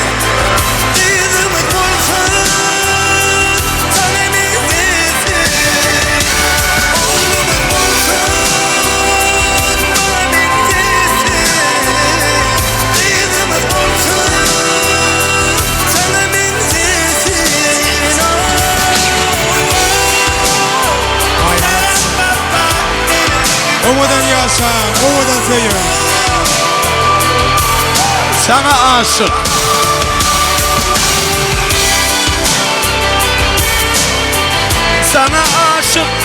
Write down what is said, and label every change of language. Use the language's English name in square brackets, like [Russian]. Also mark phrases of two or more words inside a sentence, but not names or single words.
[Turkish] Kızımız olsun, sana benzesin. Oğlumuz olsun, bana benzesin. Kızımız olsun, sana benzesin. [Turkmen] Owadan ýaşan, owadan söýün. [Turkish] Sana aşık. Sana aşık.